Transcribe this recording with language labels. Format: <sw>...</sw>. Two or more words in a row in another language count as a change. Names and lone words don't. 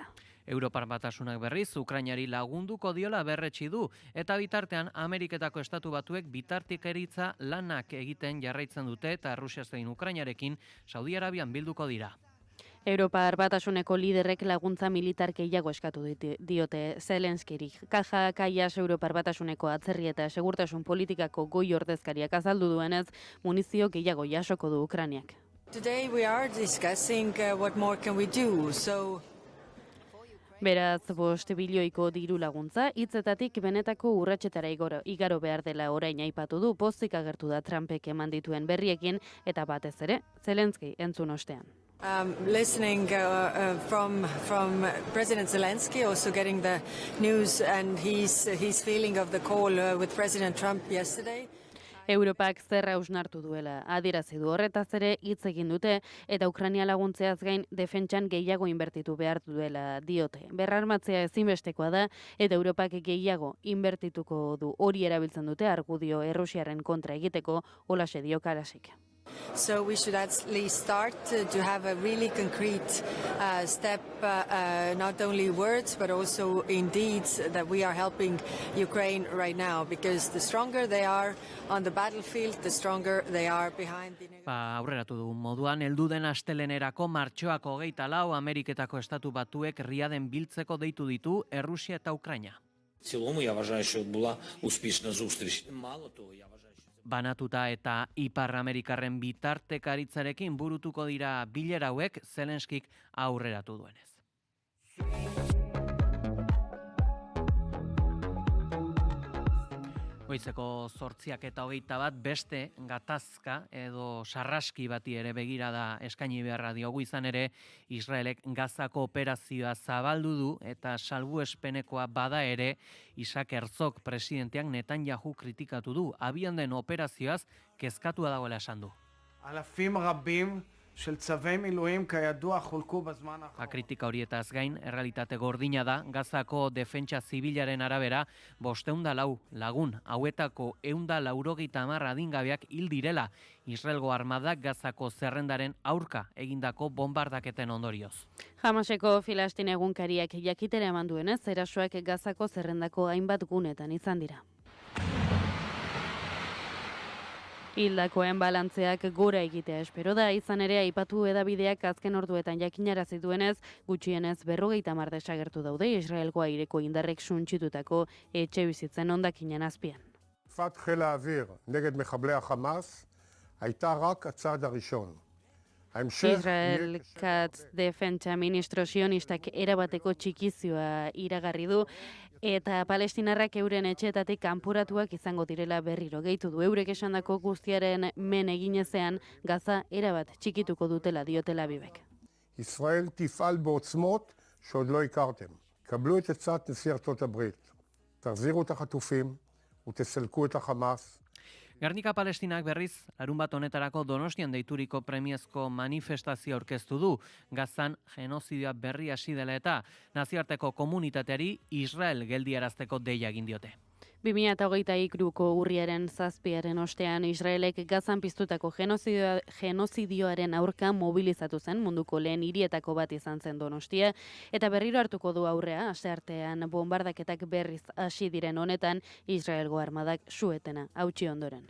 <eu>Europar Batasunak berriz Ukrainari lagunduko diola berretsi du eta bitartean Ameriketako Estatu Batuek bitartikeritza lanak egiten jarraitzen dute eta Rusia zein Ukrainarekin Saudi Arabian bilduko dira. Europar Batasuneko liderrek laguntza militar gehiago eskatu diote Zelenskiri. Kaja Kaias Europar Batasuneko atzerri eta segurtasun politikako goi ordezkariak azaldu duenez, munizio gehiago jasoko du Ukrainiak.</eu> <en>Today we are discussing what more can we do.</en> <eu>Beraz, 5 bilioiko diru laguntza, hitzetatik benetako urratsetara igaro behar dela orain aipatu du, pozik agertu da Trumpek eman dituen berriekin, eta batez ere, Zelenski entzun ostean.</eu> <en>Listening from President Zelensky, also getting the news and his feeling of the call with President Trump yesterday.</en> <eu>Europak zerra hausnartu duela adierazi du, horretaz ere hitz egin dute eta Ukraina laguntzeaz gain defentsan gehiago inbertitu behar duela diote. Berrarmatzea ezinbestekoa da eta Europak gehiago inbertituko du, hori erabiltzen dute argudio Errusiaren kontra egiteko, holaxe dio Karasik.</eu> <en>So we should at least start to have a really concrete step, not only words, but also in deeds that we are helping Ukraine right now, because the stronger they are on the battlefield, the stronger they are behind the...</en> <eu>Aurreratu du moduan, heldu den astelenerako martxoak 24 Ameriketako Estatu Batuek Riaden biltzeko deitu ditu Errusia eta Ukraina.</eu> <uk>В цілому, я вважаю, що була успішна зустріч. Мало того, я вважаю, що...</uk> <eu>Banatuta eta Ipar Amerikarren bitartekaritzarekin burutuko dira bilera hauek Zelenskik aurreratu duenez. Goizeko 8:21 beste gatazka edo sarraski bati ere begira da eskaini beharra diogu, izan ere Israelek Gazako operazioa zabaldu du eta salbuespenekoa bada ere Isaac Herzog presidenteak Netanyahu kritikatu du, abian den operazioaz kezkatua dagoela esan du.</eu> <he>אלפים רבים של צווי מילואים כידוע חולקו בזמן האחרון.</he> <eu>Kritika horietaz gain, errealitate gordina da, Gazako defentsa zibilaren arabera, 504 lagun, hauetako 190 adingabeak hil direla, Israelgo armadak Gazako zerrendaren aurka egindako bombardaketen ondorioz. Hamaseko Filastin egunkariak jakitera eman duenez, erasoak Gazako zerrendako hainbat gunetan izan dira. Hildakoen balantzeak gora egitea espero da, izan ere aipatu edabideak azken orduetan jakinarazi duenez, gutxienez 50 desagertu daude Israelgo aireko indarrek suntsitutako etxe bizitzen hondakinen azpian.</eu> <he>תקיפת חיל האוויר נגד מחבלי החמאס הייתה רק הצעד הראשון.</he> <eu>Israel Katz defentsa ministro sionistak erabateko txikizioa iragarri du eta palestinarrak euren etxeetatik kanporatuak izango direla berriro gehitu du. Eurek esandako guztiaren men eginezean Gaza erabat txikituko dutela diotela Bibek.</eu> <he>ישראל תפעל בעוצמות שעוד לא הכרתם. קבלו את עצת נשיא ארצות הברית. תחזירו את החטופים ותסלקו את החמאס.</he> <eu>Gernika Palestinak berriz, larunbat honetarako Donostian deituriko premiazko manifestazio aurkeztu du, Gazan genozidioa berri hasi dela eta nazioarteko komunitateari Israel geldiarazteko deia egin diote. 2023ko urriaren 7 ostean Israelek Gazan piztutako genozidioaren aurka mobilizatu zen munduko lehen hirietako bat izan zen Donostia, eta berriro hartuko du aurrea, asteartean bombardaketak berriz hasi diren honetan Israelgo armadak su-etena hautsi ondoren.</eu>